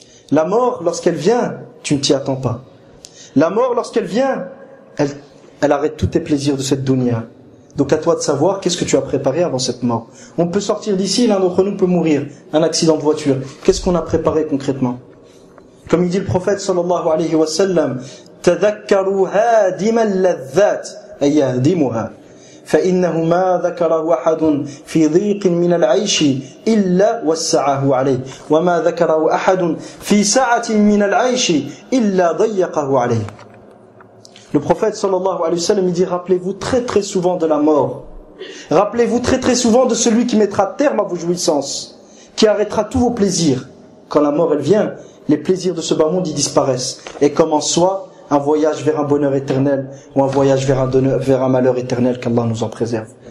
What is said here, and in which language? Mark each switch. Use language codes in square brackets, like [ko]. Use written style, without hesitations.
[fr] La mort, lorsqu'elle vient, tu ne t'y attends pas. La mort, lorsqu'elle vient, elle arrête tous tes plaisirs de cette dunya. Donc à toi de savoir qu'est-ce que tu as préparé avant cette mort. On peut sortir d'ici, l'un d'entre nous peut mourir, un accident de voiture. Qu'est-ce qu'on a préparé concrètement? Comme il dit le prophète sallallahu alayhi wa sallam, [ar] تَذَكَّرُوا هَادِمَ اللَّذَّاتِ اَيَّهَدِمُهَا فَإِنَّهُ مَا ذَكَرَ وَحَدٌ فِي ضِيقٍ مِنَ الْعَيْشِ إِلَّا وَسَّعَهُ عَلَيْهِ وَمَا ذَكَرَ وَأَحَدٌ فِي سَعَةٍ مِنَ الْعَيْشِ إِلَّا ضَيَّقَهُ عَلَيْهِ. [fr] Le prophète sallallahu alayhi wa sallam dit, rappelez-vous très très souvent de la mort. Rappelez-vous très très souvent de celui qui mettra terme à vos jouissances, qui arrêtera tous vos plaisirs. Quand la mort elle vient, les plaisirs de ce bas monde y disparaissent. Et comme en soi, un voyage vers un bonheur éternel ou un voyage vers un malheur éternel, qu'Allah nous en préserve.